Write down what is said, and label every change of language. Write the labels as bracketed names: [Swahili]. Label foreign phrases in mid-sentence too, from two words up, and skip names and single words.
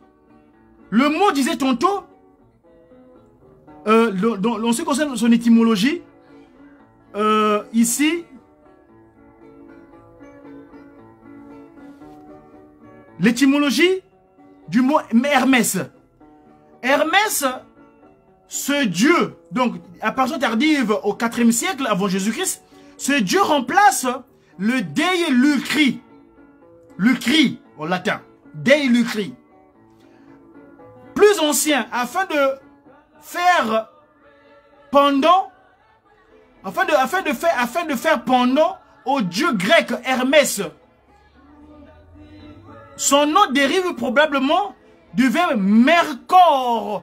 [French] Le mot disait tantôt, en ce qui concerne son étymologie, ici, l'étymologie du mot Hermès. Hermès, ce dieu, donc à partir tardive au 4e siècle avant Jésus-Christ, ce dieu remplace le [Latin] Dei Lucri. Lucri, [French] en latin. [Latin] Dei Lucri. [French] Plus ancien, afin de faire pendant, afin de faire pendant au dieu grec Hermès. Son nom dérive probablement du verbe mercor.